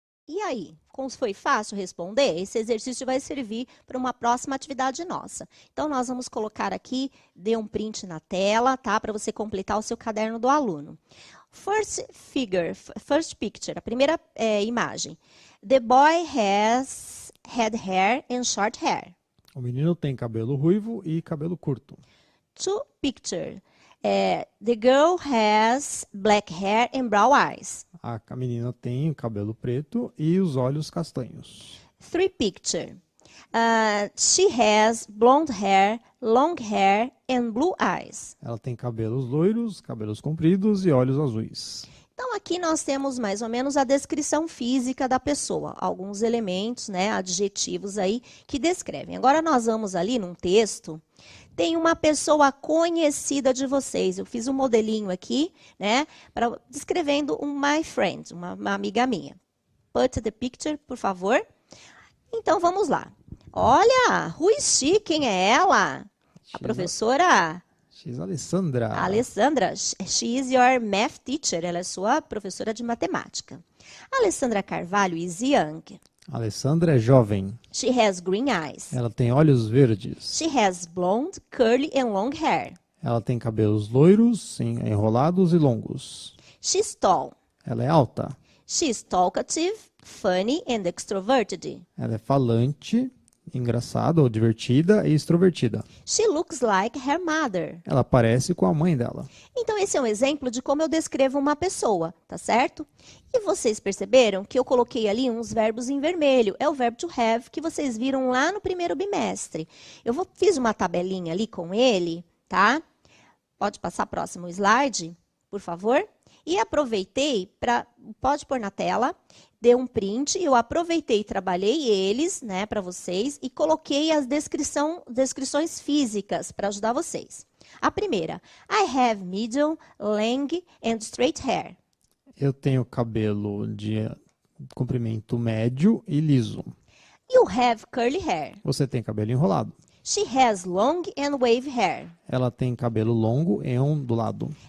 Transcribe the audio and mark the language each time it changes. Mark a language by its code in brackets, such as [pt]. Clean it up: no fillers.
[pt] E aí, como foi fácil responder, esse exercício vai servir para uma próxima atividade nossa. Então, nós vamos colocar aqui, dê um print na tela, tá? Para você completar o seu caderno do aluno. [en] First picture, [pt] a primeira imagem. [en] The boy has red hair and short hair. [pt] O menino tem cabelo ruivo e cabelo curto. [en] Two picture. The girl has black hair and brown eyes. [pt] A menina tem o cabelo preto e os olhos castanhos. [en] 3 picture. She has blonde hair, long hair and blue eyes. [pt] Ela tem cabelos loiros, cabelos compridos e olhos azuis. Então, aqui nós temos mais ou menos a descrição física da pessoa. Alguns elementos, né, adjetivos aí que descrevem. Agora, nós vamos ali num texto. Tem uma pessoa conhecida de vocês. Eu fiz um modelinho aqui, né, descrevendo um [en] my friend, [pt] uma amiga minha. [en] Put the picture, [pt] por favor. Então, vamos lá. Olha, [en] who is she? [pt] Quem é ela? A professora... [en] She's Alessandra. Alessandra, she is your math teacher. [pt] Ela é sua professora de matemática. [en] Alessandra Carvalho is young. [pt] Alessandra é jovem. [en] She has green eyes. [pt] Ela tem olhos verdes. [en] She has blonde, curly and long hair. [pt] Ela tem cabelos loiros, enrolados e longos. [en] She's tall. [pt] Ela é alta. [en] She's talkative, funny and extroverted. [pt] Ela é falante, engraçada ou divertida e extrovertida. [en] She looks like her mother. [pt] Ela parece com a mãe dela. Então, esse é um exemplo de como eu descrevo uma pessoa, tá certo? E vocês perceberam que eu coloquei ali uns verbos em vermelho. É o verbo to have que vocês viram lá no primeiro bimestre. Fiz uma tabelinha ali com ele, tá? Pode passar próximo slide, por favor? E aproveitei pode pôr na tela, dei um print, eu aproveitei e trabalhei eles, né, para vocês, e coloquei as descrições físicas para ajudar vocês. A primeira, [en] I have medium, long and straight hair. [pt] Eu tenho cabelo de comprimento médio e liso. [en] You have curly hair. [pt] Você tem cabelo enrolado. [en] She has long and wave hair. [pt] Ela tem cabelo longo e ondulado.